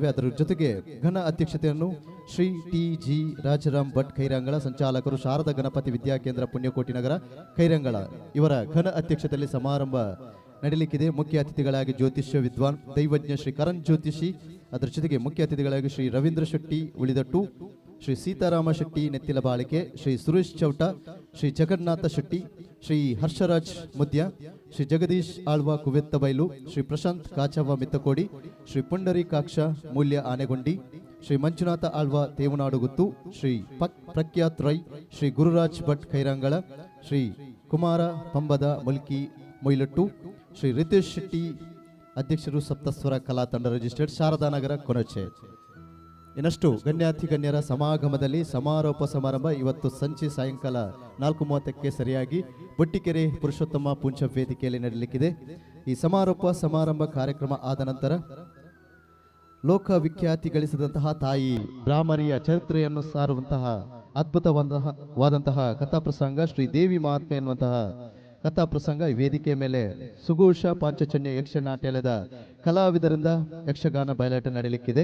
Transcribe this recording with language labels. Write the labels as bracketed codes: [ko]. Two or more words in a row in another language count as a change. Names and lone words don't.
[kn] ಅದರ ಜೊತೆಗೆ ಘನ ಅಧ್ಯಕ್ಷತೆಯನ್ನು ಶ್ರೀ ಟಿ.ಜಿ. ರಾಜಾರಾಮ್ ಭಟ್ ಖೈರಂಗಳ, ಸಂಚಾಲಕರು ಶಾರದಾ ಗಣಪತಿ ವಿದ್ಯಾಕೇಂದ್ರ ಪುಣ್ಯಕೋಟಿ ನಗರ ಖೈರಂಗಳ ಇವರ ಘನ ಅಧ್ಯಕ್ಷತೆಯಲ್ಲಿ ಸಮಾರಂಭ ನಡೆಯಲಿಕ್ಕಿದೆ. ಮುಖ್ಯ ಅತಿಥಿಗಳಾಗಿ ಜ್ಯೋತಿಷ್ಯ ವಿದ್ವಾನ್ ದೈವಜ್ಞ ಶ್ರೀ ಕರಣ್ ಜ್ಯೋತಿಷಿ, ಅದರ ಜೊತೆಗೆ ಮುಖ್ಯ ಅತಿಥಿಗಳಾಗಿ ಶ್ರೀ ರವೀಂದ್ರ ಶೆಟ್ಟಿ ಉಳಿದಟ್ಟು, ಶ್ರೀ ಸೀತಾರಾಮ ಶೆಟ್ಟಿ ನೆತ್ತಿಲ ಬಾಳಿಕೆ, ಶ್ರೀ ಸುರೇಶ್ ಚೌಟ, ಶ್ರೀ ಜಗನ್ನಾಥ ಶೆಟ್ಟಿ, ಶ್ರೀ ಹರ್ಷರಾಜ್ ಮುದ್ಯ, ಶ್ರೀ ಜಗದೀಶ್ ಆಳ್ವ ಕುವೆತ್ತಬೈಲು, ಶ್ರೀ ಪ್ರಶಾಂತ್ ಕಾಚವ್ವ ಮಿತ್ತಕೋಡಿ, ಶ್ರೀ ಪುಂಡರೀಕಾಕ್ಷ ಮೂಲ್ಯ ಆನೆಗೊಂಡಿ, ಶ್ರೀ ಮಂಜುನಾಥ ಆಳ್ವ ತೇವನಾಡುಗುತ್ತು, ಶ್ರೀ ಪ್ರಖ್ಯಾತ್ ರೈ, ಶ್ರೀ ಗುರುರಾಜ್ ಭಟ್ ಖೈರಂಗಳ, ಶ್ರೀ ಕುಮಾರ ಪಂಬದ ಮುಲ್ಕಿ ಮೊಯ್ಲಟ್ಟು, ಶ್ರೀ ರಿತೇಶ್ ಶೆಟ್ಟಿ ಅಧ್ಯಕ್ಷರು ಸಪ್ತಸ್ವರ ಕಲಾ ತಂಡ ರಿಜಿಸ್ಟರ್ಡ್ ಶಾರದಾನಗರ ಕೊನಚೆ. ಇನ್ನಷ್ಟು ಗಣ್ಯಾತಿ ಗಣ್ಯರ ಸಮಾಗಮದಲ್ಲಿ ಸಮಾರೋಪ ಸಮಾರಂಭ ಇವತ್ತು ಸಂಜೆ ಸಾಯಂಕಾಲ 4:30ಕ್ಕೆ ಸರಿಯಾಗಿ ಬೊಟ್ಟಿಕೆರೆ ಪುರುಷೋತ್ತಮ ಪೂಂಚ ವೇದಿಕೆಯಲ್ಲಿ ನಡೆಯಲಿಕ್ಕಿದೆ. ಈ ಸಮಾರೋಪ ಸಮಾರಂಭ ಕಾರ್ಯಕ್ರಮ ಆದ ನಂತರ ಲೋಕವಿಖ್ಯಾತಿ ಗಳಿಸಿದಂತಹ ತಾಯಿ ಬ್ರಾಹ್ಮರಿಯ ಚರಿತ್ರೆಯನ್ನು ಸಾರುವಂತಹ ಅದ್ಭುತವಾದಂತಹ ಕಥಾಪ್ರಸಂಗ ಶ್ರೀ ದೇವಿ ಮಹಾತ್ಮೆ ಎನ್ನುವಂತಹ ಕಥಾಪ್ರಸಂಗ ಈ ವೇದಿಕೆಯ ಮೇಲೆ ಸುಘೋಷ ಪಾಂಚಜನ್ಯ ಯಕ್ಷ ನಾಟ್ಯಾಲಯದ ಕಲಾವಿದರಿಂದ ಯಕ್ಷಗಾನ ಬಯಲಾಟ ನಡೆಯಲಿಕ್ಕಿದೆ.